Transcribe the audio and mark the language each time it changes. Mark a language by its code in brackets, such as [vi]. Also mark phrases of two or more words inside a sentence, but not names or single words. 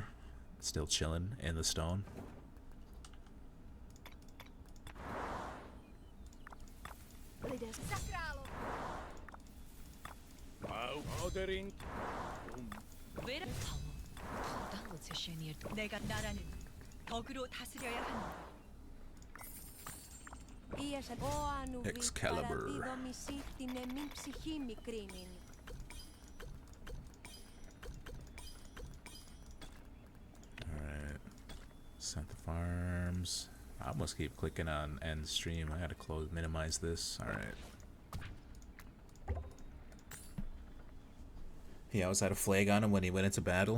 [en] Still chilling in the stone? [ko] 모델인 [ka] ვერა ხალო. გთხოვ დალოცე შენი ერთგული. [ko] 내가 나라는 덕으로 다스려야 한다. [el] Ω Ανουβή, Excalibur. παραδίδω μισή την εμήν ψυχή μικρήνην. [en] Alright. Set the farms. I almost keep clicking on end stream. I gotta minimize this. Alright. He always had a flag on him when he went into battle.